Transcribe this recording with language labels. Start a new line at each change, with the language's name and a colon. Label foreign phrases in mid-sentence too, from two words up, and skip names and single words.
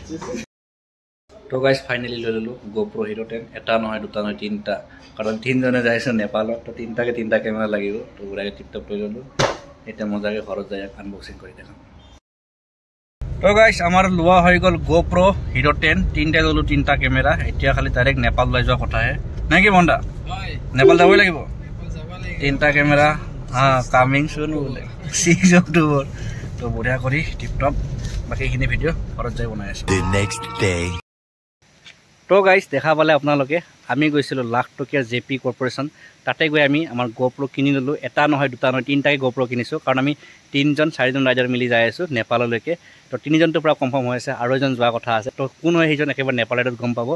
Assamese: তো গাইস ফাইনালি লৈ ললো GoPro Hero 10 এটা নহয় দুটা নহয় তিনটা কাৰণ তিনজনে যাইছে নেপালত তো তিনটাকে তিনটা ক্যামেৰা লাগিব তো গুৰাকে টিপটপ লৈ ললো এটা মজাকে ঘৰত যাই আনবক্সিং কৰি দেখাম তো গাইস আমাৰ লোৱা হৈ গল GoPro Hero 10 তিনটা ললো তিনটা ক্যামেৰা এতিয়া খালি ডাইৰেক্ট নেপাল লৈ যোৱা কথা হে নাকি বন্ধা হয় নেপাল যাবই লাগিব নেপাল যাব লাগিব তিনটা ক্যামেৰা
English: coming soon
Assamese: 6 October তো বঢ়িয়া কৰি টিপটপ বাকিখিনি ভিডিও ঘৰত যাই বনাই আছো
English: The next day.
Assamese: তো গাইস দেখা পালে আপোনালোকে আমি গৈছিলো লাখ টকীয়া জেপি কৰ্পোৰেচন তাতে গৈ আমি আমাৰ GoPro কিনি ললো এটা নহয় দুটা নহয় তিনটাকে GoPro কিনিছো কাৰণ আমি তিনজন চাৰিজন ৰাইডাৰ মিলি যাই আছো নেপাললৈকে তো তিনিজনটো পুৰা কনফাৰ্ম হৈ আছে আৰু এজন যোৱা কথা আছে তো কোন হয় সেইজন একেবাৰে নেপাল ৰাইডত গম পাব